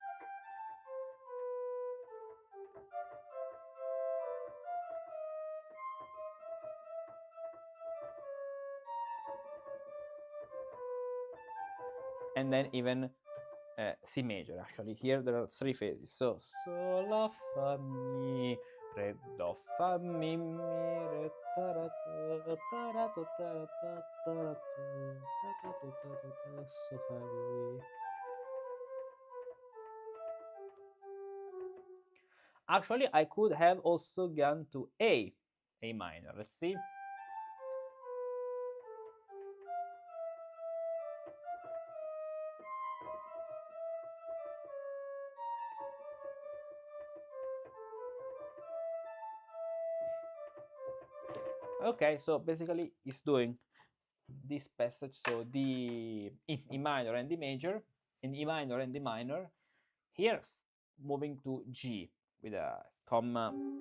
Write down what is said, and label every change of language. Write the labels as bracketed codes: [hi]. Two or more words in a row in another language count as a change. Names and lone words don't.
[en] And then even C major. Actually, here there are 3 phases. So Sol, La, Fa, Mi, re, do, fa, mi, re, ta, ra, tu, ta, ra, tu, ta, ra, ta, ta, ra, tu, ta, ta, tu, ta, ra, ta, so, fa, mi. Actually, I could have also gone to A minor. Let's see. Okay, so basically it's doing this passage, so the E minor and D major, in E minor and D minor, here moving to G with a comma,